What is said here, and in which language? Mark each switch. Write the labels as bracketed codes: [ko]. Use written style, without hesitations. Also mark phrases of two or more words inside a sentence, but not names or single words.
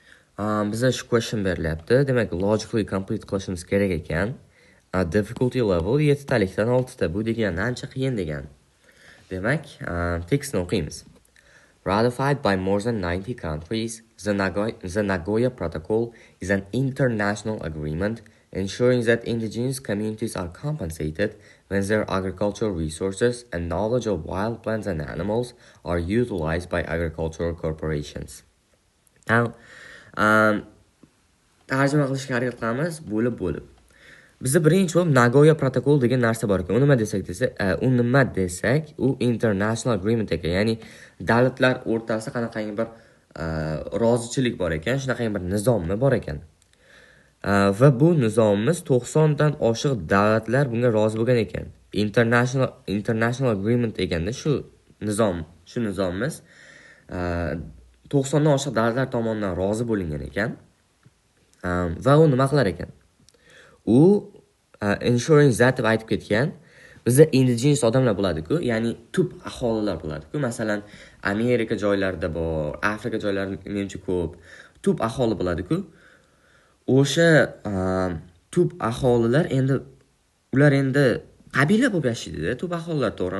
[uz] Bizga shu question berilyapti. Demak, [en] logically complete [uz] qilishimiz kerak ekan. [en] Difficulty level [uz] 7 talikdan 6 ta. Bu degani ancha qiyin degan. Demak, tekstni o'qiymiz. [en] Ratified by more than 90 countries, the Nagoya Protocol is an international agreement ensuring that indigenous communities are compensated when their agricultural resources and knowledge of wild plants and animals are utilized by agricultural corporations. Now, [uz] tarjima qilishga harakat qilamiz bo'lib. Bizda birinchi bo'lib Nagoya protokol degan narsa bor ekan. U nima desak, u [en] international agreement [uz] ekan. Ya'ni davlatlar o'rtasida qanaqangi bir rozichilik bor ekan, shunaqangi bir nizommi bor ekan. Va bu nizomimiz 90 dan oshiq davlatlar bunga rozi bo'lgan ekan. [en] International agreement [uz] deganda shu nizomimiz 90 dan oshiq davlatlar tomonidan rozi bo'lingan ekan. Va u nima qilar ekan? U [en] ensuring that [uz] deb aytib ketgan. Bizda indigenous odamlar bo'ladi-ku, ya'ni tub aholilar bo'ladi-ku. Masalan, Amerika joylarida bor, Afrika joylarida menimcha ko'p tub aholi bo'ladi-ku. O'sha tub aholilar ular endi qabila bo'lib yashaydi-da, tub aholilar, to'g'rimi?